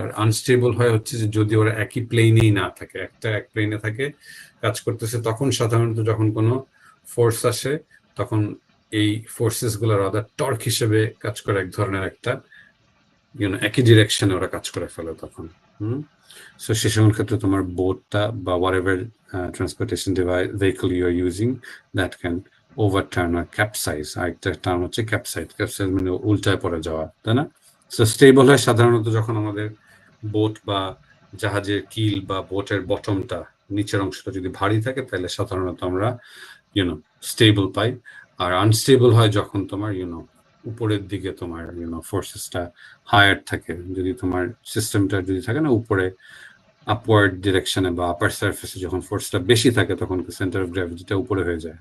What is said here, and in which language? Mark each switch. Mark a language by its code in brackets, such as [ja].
[bn] আর unstable হয় হচ্ছে যে যদি ওরা একই প্লেনেই না থাকে, এক প্লেনে থাকে কাজ করতেছে, তখন সাধারণত যখন কোনো ফোর্স আসে তখন এই ফোর্সেস গুলো রাদার টর্ক হিসেবে কাজ করে, এক ধরনের একটা একই ডিরেকশনে ওরা কাজ করে ফেলে তখন। সো সে সময় ক্ষেত্রে তোমার বোটটা বা [en] whatever transportation device vehicle you are using that can overturn or capsize। [bn] আরেকটা টার্ম হচ্ছে ক্যাপসাইজ, ক্যাপসাইজ মানে উল্টায় পড়ে যাওয়া, তাই না? সো স্টেবল হয় সাধারণত যখন আমাদের বোট বা জাহাজের কিল বা বোটের বটমটা নিচের অংশটা যদি ভারী থাকে তাহলে সাধারণত আমরা স্টেবল পাই। আর আনস্টেবল হয় যখন তোমার উপরের দিকে তোমার ফোর্সেসটা হায়ার থাকে, যদি তোমার সিস্টেমটা যদি থাকে না উপরে আপওয়ার্ড ডিরেকশনে বা আপার সারফেসে যখন ফোর্সটা বেশি থাকে তখন সেন্টার অফ গ্র্যাভিটিটা উপরে হয়ে যায়।